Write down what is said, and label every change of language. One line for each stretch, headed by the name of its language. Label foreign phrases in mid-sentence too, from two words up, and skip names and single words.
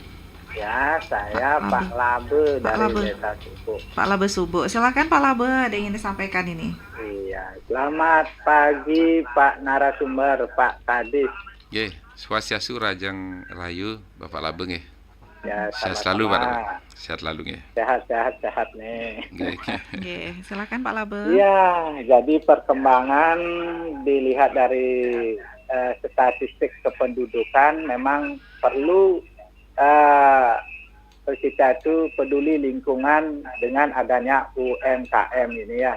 Indonesian: Ya, saya Pak Labe dari Desa Subuh. Pak Labe Subuh, silakan Pak Labe, ada yang ingin disampaikan ini. Iya, selamat pagi Pak narasumber, Pak Kadis. Nggih, swastiastu Rajang Rayu, Bapak Labe nggih. Ya, sehat selalu Pak Labe. Sehat selalu nggih. Sehat nih. Nggih, silakan Pak Labe. Iya, jadi perkembangan dilihat dari statistik kependudukan memang perlu kita itu peduli lingkungan dengan adanya UMKM ini ya.